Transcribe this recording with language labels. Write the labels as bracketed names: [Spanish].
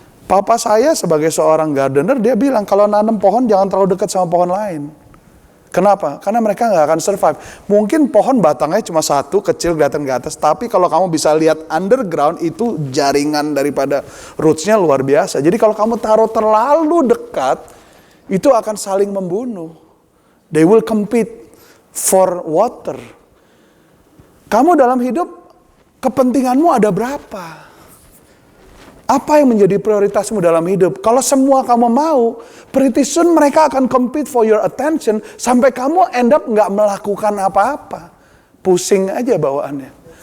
[Indonesian] Papa saya sebagai seorang gardener, dia bilang kalau nanam pohon jangan terlalu dekat sama pohon lain. Kenapa? Karena mereka nggak akan survive. Mungkin pohon batangnya cuma satu, kecil kelihatan ke atas. Tapi kalau kamu bisa lihat underground, itu jaringan daripada rootsnya luar biasa. Jadi kalau kamu taruh terlalu dekat, itu akan saling membunuh. [English] They will compete for water. [Indonesian] Kamu dalam hidup, kepentinganmu ada berapa? Apa yang menjadi prioritasmu dalam hidup? Kalau semua kamu mau, [English] pretty soon [Indonesian] mereka akan [English] compete for your attention [Indonesian] sampai kamu [English] end up [Indonesian] nggak melakukan apa-apa. Pusing aja bawaannya.